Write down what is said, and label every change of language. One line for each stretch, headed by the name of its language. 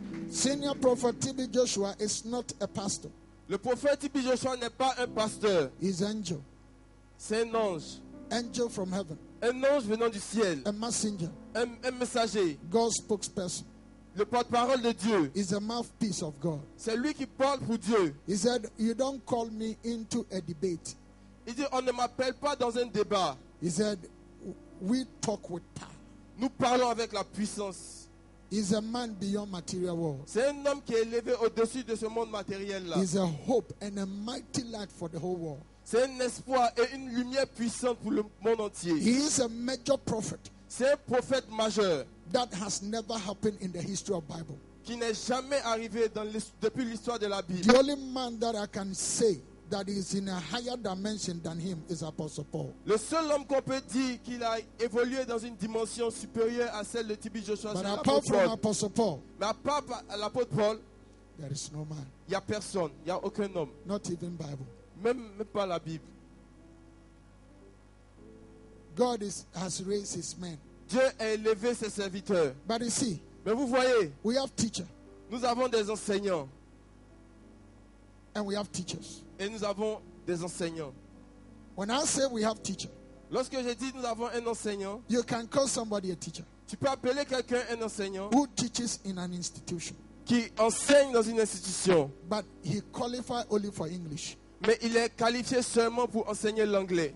English: Senior prophet T.B. Joshua is not a pastor.
French: Le prophète T.B. Joshua n'est pas un pasteur.
English: He's an angel.
French: C'est un ange.
English: Angel from heaven.
French: Un ange venant du ciel.
English: A messenger.
French: Un messager.
English: God's spokesperson.
French: Le porte-parole de Dieu.
English: Is a mouthpiece of God.
French: C'est lui qui parle pour Dieu.
English: He said, you don't call me into a debate.
French: Il dit, on ne m'appelle pas dans un débat.
English: He said, we talk with power.
French: Nous parlons avec la puissance.
English: He's a man beyond material world.
French: C'est un homme qui est élevé au-dessus de ce monde matériel-là.
English: He's a hope and a mighty light for the whole world.
French: C'est un espoir et une lumière puissante pour le monde entier.
English: He is a major prophet
French: C'est un prophète majeur
English: that has never happened in the history of Bible.
French: qui n'est jamais arrivé depuis l'histoire de la Bible.
English: The only man that I can say that is in a higher dimension than him is Apostle Paul.
French: Le seul homme qu'on peut dire qu'il a évolué dans une dimension supérieure à celle de T.B. Joshua,
English: But
French: c'est
English: apart
French: l'apôtre
English: from
French: Paul.
English: Apostle Paul,
French: Mais à part l'apôtre Paul,
English: there is no man,
French: il n'y a personne, il n'y a aucun homme,
English: not even Bible.
French: même pas la Bible.
English: God has raised his men.
French: Dieu a élevé ses serviteurs.
English: But you see,
French: Mais vous voyez,
English: we have teacher.
French: Nous avons des enseignants
English: and we have teachers.
French: et nous avons des enseignants.
English: When I say we have teachers,
French: Lorsque je dis nous avons un enseignant,
English: you can call somebody a teacher
French: tu peux appeler quelqu'un un enseignant
English: who teaches in an institution,
French: qui enseigne dans une institution,
English: but he qualifies only for English.
French: mais il est qualifié seulement pour enseigner l'anglais.